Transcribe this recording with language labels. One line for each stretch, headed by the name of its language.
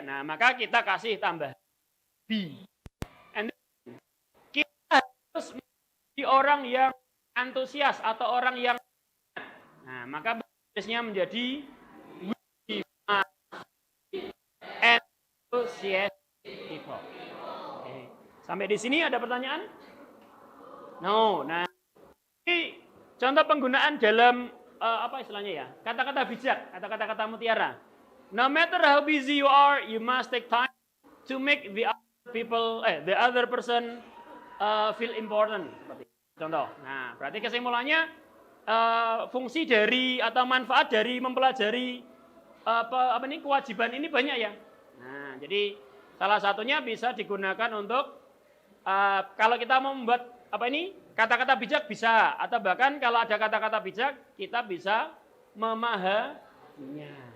Indonesian: Nah, maka kita kasih tambah be. And then, kita harus menjadi orang yang antusias atau orang yang nah, maka bahasanya menjadi
English: we must be enthusiastic people.
Indonesian: Okay. Sampai di sini ada pertanyaan? No. Nah, ini contoh penggunaan dalam apa istilahnya ya? Kata-kata bijak atau kata-kata mutiara.
English: No matter how busy you are, you must take time to make the other person feel important.
Indonesian: Seperti contoh. Nah, berarti kesimpulannya fungsi dari atau manfaat dari mempelajari kewajiban ini banyak ya. Nah, jadi salah satunya bisa digunakan untuk kalau kita mau membuat kata-kata bijak bisa, atau bahkan kalau ada kata-kata bijak kita bisa memahaminya.